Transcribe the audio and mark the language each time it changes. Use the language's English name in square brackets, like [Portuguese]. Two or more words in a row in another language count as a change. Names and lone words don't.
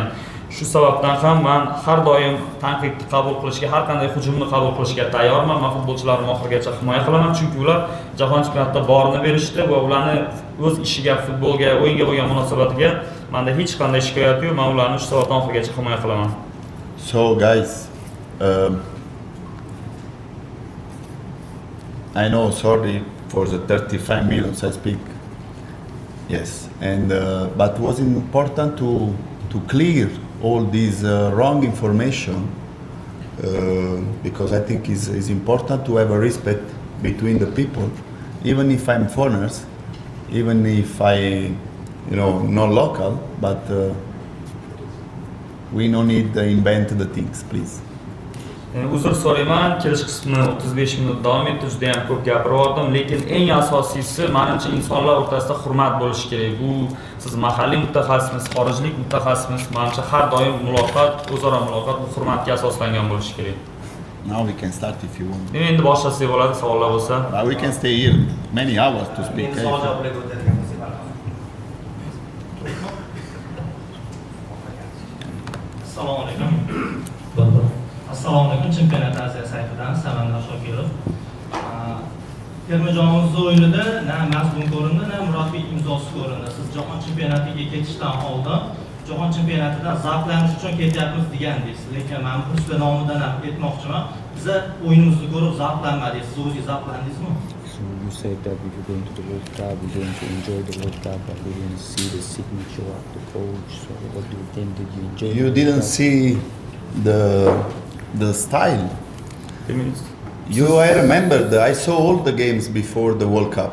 [Uzbek] Shu sababdan ham men har doim tanqidni qabul qilishga, har qanday hujumni qabul qilishga tayyorman. Men futbolchilarni oxirigacha himoya qilaman, chunki ular jahon chempionatida borini berishdi va ularni o'z ishiga, futbolga, o'yinga bo'lgan munosabatiga menda hech qanday shikoyat yo'q. Men ularni shu sababdan oxirigacha himoya qilaman. [English] So guys, I know, sorry for the 35 minutes I speak. Yes, and but it was important to clear all this wrong information because I think it's important to have a respect between the people, even if I'm foreigners, even if I, not local, but we no need to invent the things, please. [Uzbek] Uzr so'rayman, kelish qismini 35 minut davom etdi, juda ham ko'p gapirib lekin eng asosiysi menimcha insonlar o'rtasida hurmat bo'lishi kerak. Bu siz mahalliy mutaxassismisiz, xorijlik mutaxassismisiz, menimcha har doim muloqot, o'zaro muloqot bu hurmatga asoslangan bo'lishi kerak. [English] Now we can start if you want. [Uzbek] Endi boshlasak bo'ladi, savollar bo'lsa. [English] We can stay here many hours to speak. [Uzbek] Endi savol javoblarga o'tadigan bo'lsak marhamat. Assalomu alaykum. Assalomu alaykum. Chempionat Aziya saytidan Samandar Shokirov. Terma jamoamiz o'yinida na mazmun ko'rindi, na murabbiy imzosi ko'rindi. Siz jahon chempionatiga ketishdan oldin jahon chempionatidan zavqlanish uchun ketyapmiz degandingiz. Lekin men Ruslar nomidan ham aytmoqchiman. Biz o'yinimizni ko'rib zavqlanmadik. Siz o'zingiz zavqlandingizmi? [English] So you said that we were going to the World Cup, we're going to enjoy the World Cup, but we didn't see the signature of the coach. So what do you think? Did you enjoy? You didn't see the style. I remember I saw all the games before the World Cup.